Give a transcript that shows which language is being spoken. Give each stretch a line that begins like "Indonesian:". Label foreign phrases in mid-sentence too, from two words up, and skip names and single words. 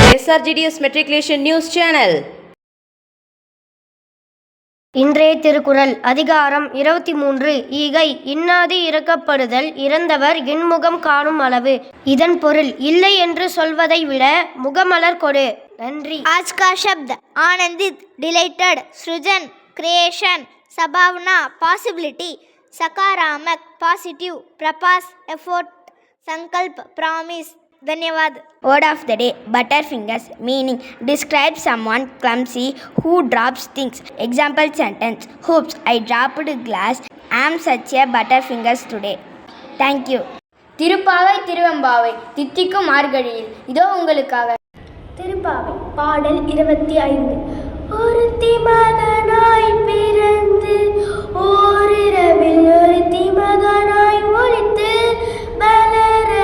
English: SRGDS Matriculation News Channel.
Tamil: இன்றைய திருக்குறள் அதிகாரம் 23 ஈகை இன்னாது இரக்கப்படுதல் இறந்தவர் இன்முகம் காணும் அளவு. இதன் பொருள் இல்லை என்று சொல்வதை விட முகமலர் கொடு. நன்றி.
Hindi: आज का शब्द आनंदित, डिलाइटेड, सृजन, क्रिएशन, संभावना, पॉसिबिलिटी, सकारात्मक, पॉजिटिव, प्रयास, एफर्ट, संकल्प, प्रॉमिस. धन्यवाद.
English: Word of the day, butterfingers. Meaning, describe someone clumsy who drops things. Example sentence, oops, I dropped glass. I am such a butterfingers today. Thank you.
Tamil: திருப்பாவை திருவெம்பாவை தித்திக்கும் மார்கழியில் இதோ உங்களுக்காக. திருப்பாவை பாடல் 25. ஒருத்தி மகனாய் பிறந்து ஓரிரவில் ஒருத்தி மகனாய் ஒளித்து மலர